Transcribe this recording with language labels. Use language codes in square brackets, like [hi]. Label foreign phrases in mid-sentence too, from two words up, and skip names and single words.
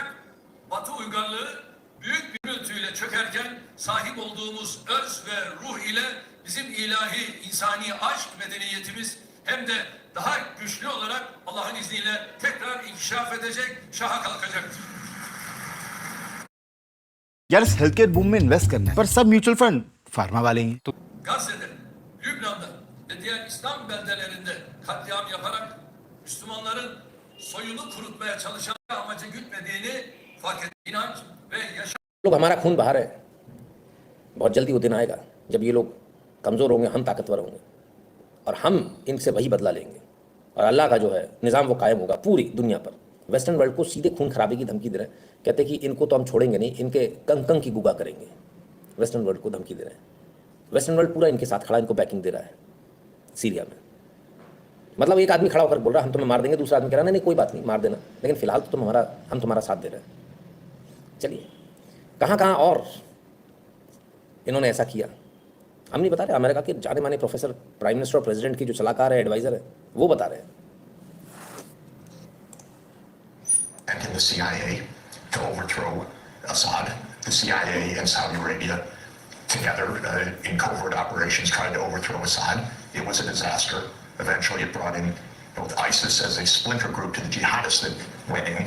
[tr] Batı uygarlığı büyük bir gürültüyle çökerken sahip olduğumuz öz ve ruh ile bizim ilahi insani aşk medeniyetimiz hem de daha güçlü olarak Allah'ın izniyle tekrar inkişaf edecek, şaha kalkacaktır. [hi] यार इस [en] health care boom [hi] में इन्वेस्ट करना है, पर सब [en] mutual fund pharma [hi] वाले ही हैं। तो [tr] Gazze'de, Lübnan'da ve diğer İslam beldelerinde katliam yaparak Müslümanların soyunu kurutmaya çalışan amacı gütmediğini fark et. İnanç ve yaşam [hi] लोग हमारा खून बहा रहे हैं, बहुत जल्दी वो दिन आएगा जब ये लोग कमज़ोर होंगे, हम ताकतवर होंगे, और हम इनसे वही बदला लेंगे, और अल्लाह का जो है निज़ाम वो कायम होगा पूरी दुनिया पर। [en] western world [hi] को सीधे खून खराबे की धमकी दे रहे हैं, कहते हैं कि इनको तो हम छोड़ेंगे नहीं, इनके कंकं की गुगा करेंगे। [en] western world [hi] को धमकी दे रहे हैं, [en] western world [hi] पूरा इनके साथ खड़ा, इनको बैकिंग दे रहा है सीरिया में। मतलब एक आदमी खड़ा होकर बोल रहा है हम तुम्हें मार देंगे, दूसरा आदमी कह रहा है नहीं कोई बात नहीं मार देना, लेकिन फिलहाल तो हम तुम्हारा साथ दे रहे हैं। चलिए कहाँ कहाँ और इन्होंने ऐसा किया हम नहीं बता रहे, अमेरिका के जाने माने प्रोफेसर, [en] prime minister [hi] और प्रेसिडेंट की जो सलाहकार है, एडवाइजर है, वो बता रहे हैं। [en] And in the CIA to overthrow Assad. The CIA and Saudi Arabia together in covert operations tried to overthrow Assad. It was a disaster. Eventually it brought in both ISIS as a splinter group to the jihadists that went in.